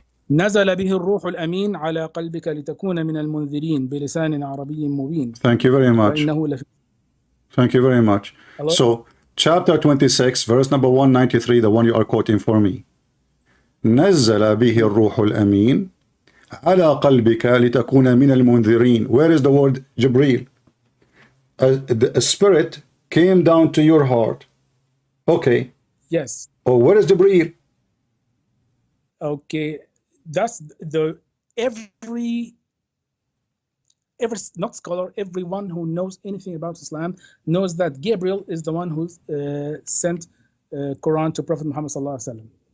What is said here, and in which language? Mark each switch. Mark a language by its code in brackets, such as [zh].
[ar] نزل به الروح الأمين على قلبك لتكون من المنذرين بلسان عربي مبين. [en] Thank you very much. Thank you very much. Hello? So, chapter 26, verse number 193, the one you are quoting for me. [ar] نزل به الروح الأمين على قلبك لتكون من المنذرين. [en] Where is the word Jibreel? A spirit came down to your heart. Okay. Yes. Oh, where is Jibreel? Okay, that's every not scholar, everyone who knows anything about Islam knows that Gabriel is the one who sent Quran to Prophet Muhammad sallallahu alaihi wasallam.